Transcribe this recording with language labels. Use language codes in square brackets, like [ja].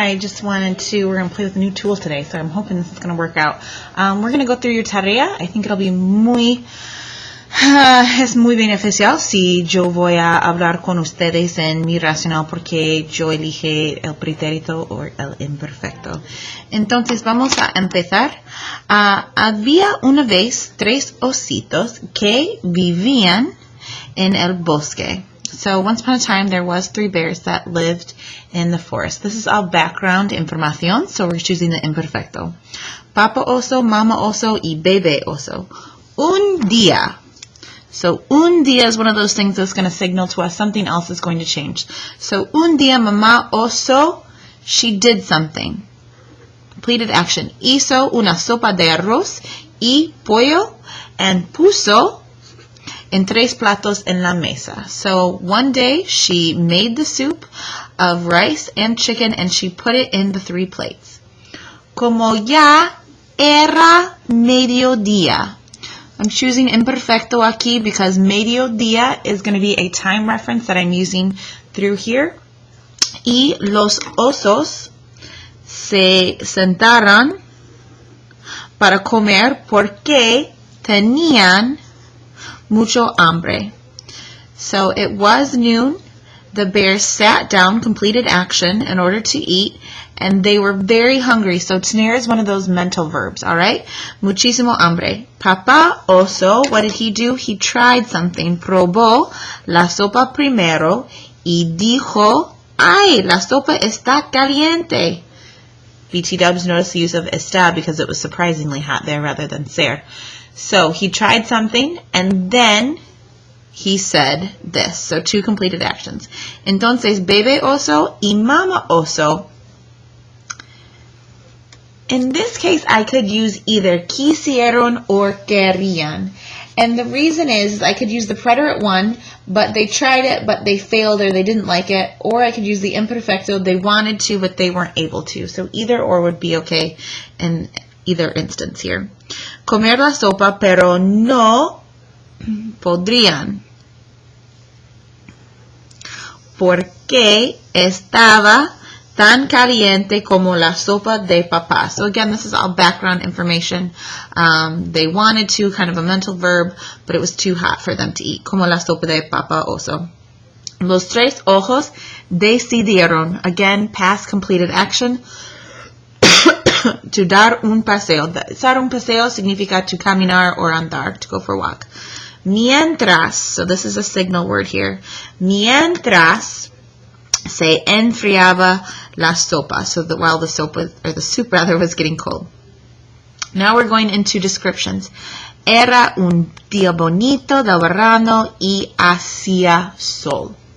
[en] I just we're going to play with a new tool today, so I'm hoping this is going to work out. We're going to go through your tarea. I think it'll be [es] es muy beneficial si yo voy a hablar con ustedes en mi racional porque yo elige el pretérito o el imperfecto. Entonces vamos a empezar. Había una vez 3 ositos que vivían en el bosque. [en] So once upon a time, there was 3 bears that lived in the forest. This is all background información, so we're choosing the imperfecto. [es] Papa oso, mama oso, y bebé oso. Un día. [en] So un día is one of those things that's going to signal to us something else is going to change. So un día, mamá oso, she did something. Completed action. [es] Hizo una sopa de arroz y pollo and puso en 3 platos en la mesa. [en] So one day she made the soup of rice and chicken and she put it in the 3 plates. [es] Como ya era mediodía. [en] I'm choosing imperfecto aquí because mediodía is going to be a time reference that I'm using through here. [es] Y los osos se sentaron para comer porque tenían mucho hambre. [en] So it was noon. The bears sat down, completed action in order to eat, and they were very hungry. So tener is one of those mental verbs, all right? [es] Muchísimo hambre. Papá oso, [en] what did he do? He tried something. [es] Probó la sopa primero y dijo, ay, la sopa está caliente. [en] BT dubs notice the use of está because it was surprisingly hot there rather than ser. So he tried something and then he said this. So 2 completed actions. [es] Entonces, bebé oso y mama oso. [en] In this case, I could use either quisieron or querían. And the reason is I could use the preterite one, but they tried it, but they failed or they didn't like it. Or I could use the imperfecto. They wanted to, but they weren't able to. So either or would be okay in either instance here. [es] Comer la sopa, pero no podrían. Porque estaba tan caliente como la sopa de papá. [en] So again, this is all background information. They wanted to, kind of a mental verb, but it was too hot for them to eat. [es] Como la sopa de papá oso. Los 3 ojos decidieron. [en] Again, past completed action. To dar un paseo. [es] Dar un paseo significa [en] to caminar or andar, to go for a walk. Mientras, so this is a signal word here. [es] Mientras se enfriaba la sopa, [en] so that while the soup was getting cold. Now we're going into descriptions. [es] Era un día bonito del verano y hacía sol.